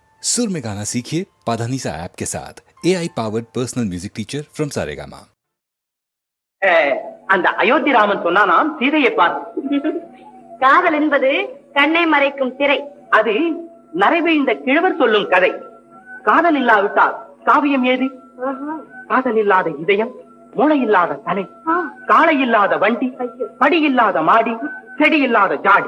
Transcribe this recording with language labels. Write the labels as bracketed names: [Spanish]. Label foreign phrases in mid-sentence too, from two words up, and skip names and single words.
[Hindi] सुर में गाना सीखिए पाधानीसा ऐप के साथ [English] AI powered personal music teacher from [Hindi] सारेगामा। [Tamil] அந்த அயோத்தி ராமன் சொன்னானாம் சீதையை பார்த்து, காதல் என்பது கண்ணை மறைக்கும் திரை. அது நரைவீழ்ந்த கிழவர் சொல்லும் கதை. காதல் இல்லாவிட்டால் காவியம் ஏது? காதல் இல்லாத இதயம், மூளை இல்லாத தலை, காளை இல்லாத வண்டி, படி இல்லாத மாடி, செடி இல்லாத ஜாடி